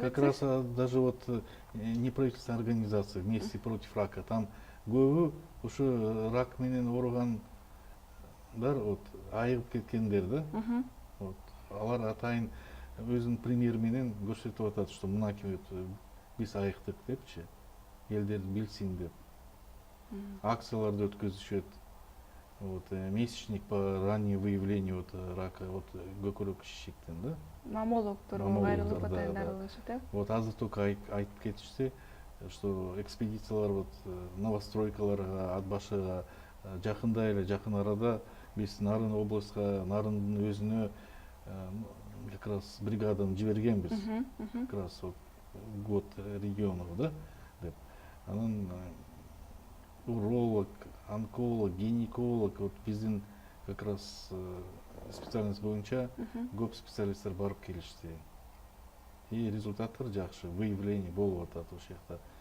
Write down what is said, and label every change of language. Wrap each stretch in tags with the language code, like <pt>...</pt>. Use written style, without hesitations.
<ky>кетсек.</ky> <ru>Как раз даже вот неправительственные организации вместе против рака,</ru> <ky>там көбү ушу рак менен ооругандар вот айыгып кеткендер да. Вот алар атайын өзүнүн примери менен көрсөтүп атат, что мынакей биз айыктык депчи, элдер билсин деп. Акцияларды өткөзүшөт.</ky> <ru>Вот месячник по раннему выявлению вот рака,</ru> <ky>вот көкүрөк шишиктен, да. Маммологторго кайрылып атайын дарылашат, да. Вот азыр только айтып кетишти, что экспедициялар вот новостройкаларга, Атбашыга жакында эле, жакын арада биз Нарын областка, Нарындын өзүнө как раз бригаданы жибергенбиз. Как раз вот год регионов, да, деп. Анан уролог, онколог, гинеколог, вот биздин как раз специальность боюнча көп специалисттер барып келишти.</ky> <ru>И результаттар жакшы, выявление</ru> <ky>болуп атат ошол жакта.</ky>